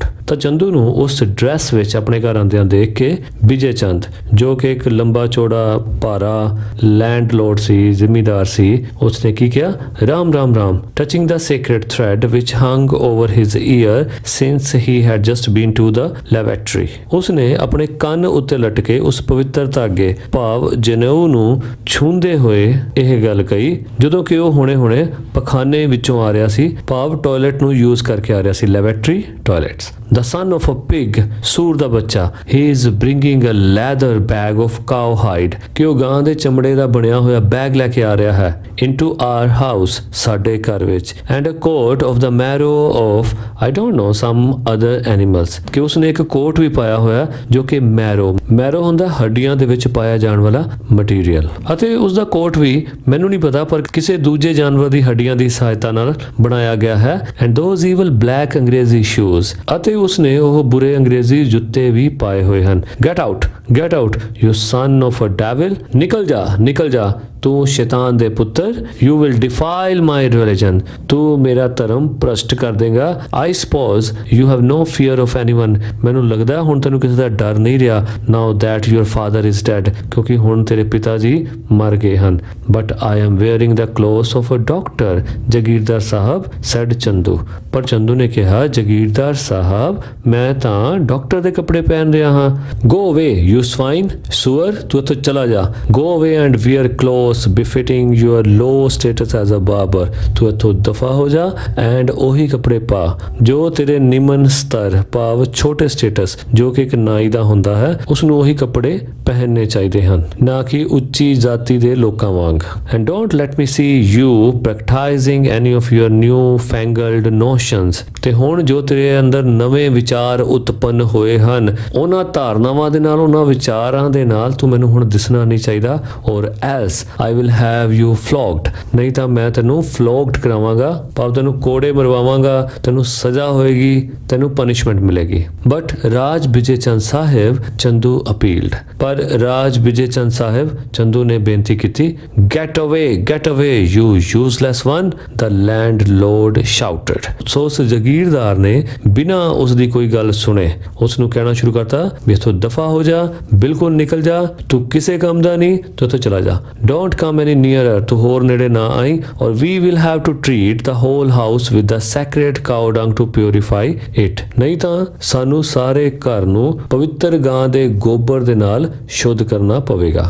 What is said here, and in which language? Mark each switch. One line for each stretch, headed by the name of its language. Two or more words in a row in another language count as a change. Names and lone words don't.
Punjabi: ਤਾਂ ਚੰਦੂ ਨੂੰ ਉਸ ਡਰੈਸ ਵਿੱਚ ਆਪਣੇ ਘਰ ਆਉਂਦਿਆਂ ਦੇਖ ਕੇ ਵਿਜੇ ਚੰਦ, ਜੋ ਕਿ ਇੱਕ ਲੰਬਾ ਚੌੜਾ ਭਾਰਾ ਲੈਂਡਲੋਰਡ ਸੀ, ਜ਼ਿਮੀਂਦਾਰ ਸੀ, ਉਸਨੇ ਕੀ ਕਿਹਾ, ਰਾਮ ਰਾਮ ਰਾਮ,
English: touching the sacred thread which hung over his ear since he had just been to the laboratory.
Punjabi: ਉਸਨੇ ਆਪਣੇ ਕੰਨ ਉੱਤੇ ਲਟਕੇ ਉਸ ਪਵਿੱਤਰ ਧਾਗੇ ਭਾਵ ਜਨੇਊ ਨੂੰ ਛੂੰਹਦੇ ਹੋਏ ਇਹ ਗੱਲ ਕਹੀ, ਜਦੋਂ ਕਿ ਉਹ ਹੁਣੇ-ਹੁਣੇ ਪਖਾਨੇ ਵਿੱਚੋਂ ਆ ਰਿਹਾ ਸੀ, ਭਾਵ ਟਾਇਲਟ ਨੂੰ ਯੂਜ਼ ਕਰਕੇ ਆ ਰਿਹਾ ਸੀ,
English: laboratory toilets. The son of a pig,
Punjabi: ਸੂਰ ਦਾ ਬੱਚਾ,
English: he is bringing a leather bag of cow hide,
Punjabi: ਕਿ ਉਹ ਗਾਂ ਦੇ ਚਮੜੇ ਦਾ ਬਣਿਆ ਹੋਇਆ ਬੈਗ ਲੈ ਕੇ ਆ ਰਿਹਾ ਹੈ,
English: into our house,
Punjabi: ਸਾਡੇ ਘਰ ਵਿੱਚ,
English: and a coat of the marrow of I don't know some other animals,
Punjabi: ਕਿ ਉਸਨੇ ਇੱਕ ਕੋਟ ਵੀ ਪਾਇਆ ਹੋਇਆ ਜੋ ਕਿ ਮੈਰੋ ਹੁੰਦਾ ਹੱਡੀਆਂ ਦੇ ਵਿੱਚ ਪਾਇਆ ਜਾਣ ਵਾਲਾ ਮਟੀਰੀਅਲ, ਅਤੇ ਉਸ ਦਾ ਕੋਟ ਵੀ ਮੈਨੂੰ ਨਹੀਂ ਪਤਾ ਪਰ ਕਿਸੇ ਦੂਜੇ ਜਾਨਵਰ ਦੀ ਹੱਡੀਆਂ ਦੀ ਸਹਾਇਤਾ ਨਾਲ ਬਣਾਇਆ ਗਿਆ ਹੈ,
English: and those evil black
Punjabi: ਅੰਗਰੇਜ਼ੀ shoes, ਅਤੇ ਉਸਨੇ ਉਹ ਬੁਰੇ ਅੰਗਰੇਜ਼ੀ ਜੁੱਤੇ ਵੀ ਪਾਏ ਹੋਏ ਹਨ।
English: Get out, you son of a devil,
Punjabi: ਨਿਕਲ ਜਾ ਤੂੰ ਸ਼ੈਤਾਨ ਦੇ ਪੁੱਤਰ,
English: you will defile my religion,
Punjabi: ਤੂੰ ਮੇਰਾ ਧਰਮ ਭ੍ਰਸ਼ਟ ਕਰ ਦੇਗਾ।
English: I suppose you have no fear of anyone,
Punjabi: ਮੈਨੂੰ ਲੱਗਦਾ ਹੁਣ ਤੈਨੂੰ ਕਿਸੇ ਦਾ ਡਰ ਨਹੀਂ ਰਿਹਾ,
English: now that your father is dead,
Punjabi: ਕਿਉਂਕਿ ਹੁਣ ਤੇਰੇ ਪਿਤਾ ਜੀ ਮਰ ਗਏ ਹਨ।
English: But I am wearing the clothes of a doctor,
Punjabi: ਜਗੀਰਦਾਰ ਸਾਹਿਬ, said ਚੰਦੂ। ਪਰ ਚੰਦੂ ਨੇ ਕਿਹਾ, ਜਗੀਰਦਾਰ ਸਾਹਿਬ, ਮੈਂ ਤਾਂ ਡਾਕਟਰ ਦੇ ਕੱਪੜੇ ਪਹਿਨ ਰਿਹਾ ਹਾਂ।
English: Go away, you swine,
Punjabi: ਸੂਅਰ, ਤੂੰ ਇੱਥੋਂ ਚਲਾ ਜਾ।
English: Go away and wear clothes befitting your low status as a barber,
Punjabi: ਤੂੰ ਇੱਥੋਂ ਦਫਾ ਹੋ ਜਾ ਐਂਡ ਉਹੀ ਕੱਪੜੇ ਪਾ ਜੋ ਤੇਰੇ ਨਿਮਨ ਸਤਰ ਭਾਵ ਛੋਟੇ ਸਟੇਟਸ ਜੋ ਕਿ ਇੱਕ ਨਾਈ ਦਾ ਹੁੰਦਾ ਹੈ, ਉਸਨੂੰ ਉਹੀ ਕੱਪੜੇ ਪਹਿਨਣੇ ਚਾਹੀਦੇ ਹਨ, ਨਾ ਕਿ ਉੱਚੀ ਜਾਤੀ ਦੇ ਲੋਕਾਂ ਵਾਂਗ।
English: and don't let me see you practicing any of your new fangled notions,
Punjabi: ਤੇ ਹੁਣ ਜੋ ਤੇਰੇ ਅੰਦਰ ਨਵੇਂ ਵਿਚਾਰ ਉਤਪੰਨ ਹੋਏ ਹਨ, ਉਹਨਾਂ ਧਾਰਨਾਵਾਂ ਦੇ ਨਾਲ, ਉਹਨਾਂ ਵਿਚਾਰਾਂ ਦੇ ਨਾਲ ਤੂੰ ਮੈਨੂੰ ਹੁਣ ਦਿਸਣਾ ਨਹੀਂ ਚਾਹੀਦਾ, ਔਰ
English: else I will have you flogged,
Punjabi: ਨਹੀਂ ਤਾਂ ਮੈਂ ਤੈਨੂੰ flogged ਕਰਾਵਾਂਗਾ, ਭਾਵ ਤੈਨੂੰ ਕੋੜੇ ਮਰਵਾਵਾਂਗਾ, ਤੈਨੂੰ ਸਜ਼ਾ ਹੋਏਗੀ, ਤੈਨੂੰ ਪਨਿਸ਼ਮੈਂਟ ਮਿਲੇਗੀ। ਬਟ ਰਾਜ ਵਿਜੇ ਚੰਦ ਸਾਹਿਬ, ਚੰਦੂ ਅਪੀਲਡ, ਪਰ ਰਾਜ ਵਿਜੇ ਚੰਦ ਸਾਹਿਬ, ਚੰਦੂ ਨੇ ਬੇਨਤੀ ਕੀਤੀ,
English: get away you useless one, the landlord shouted।
Punjabi: ਸੋ ਉਸ ਜਗੀਰਦਾਰ ਨੇ ਬਿਨਾਂ ਉਸ ਦੀ ਕੋਈ ਗੱਲ ਸੁਣੇ ਉਸ ਨੂੰ ਕਹਿਣਾ ਸ਼ੁਰੂ ਕਰਤਾ ਵੀ ਇੱਥੋਂ ਦਫਾ ਹੋ ਜਾ, ਬਿਲਕੁਲ ਨਿਕਲ ਜਾ, ਤੂੰ ਕਿਸੇ ਕੰਮ ਦਾ ਨਹੀਂ, ਤੂੰ ਇੱਥੋਂ ਚਲਾ ਜਾ।
English: Don't come any nearer,
Punjabi: ਤੂੰ ਹੋਰ ਨੇੜੇ ਨਾ ਆਈ, ਔਰ
English: we will have to treat the whole house with the sacred cow dung to purify it,
Punjabi: ਨਹੀਂ ਤਾਂ ਸਾਨੂੰ ਸਾਰੇ ਘਰ ਨੂੰ ਪਵਿੱਤਰ ਗਾਂ ਦੇ ਗੋਬਰ ਦੇ ਨਾਲ ਸ਼ੁੱਧ ਕਰਨਾ ਪਵੇਗਾ।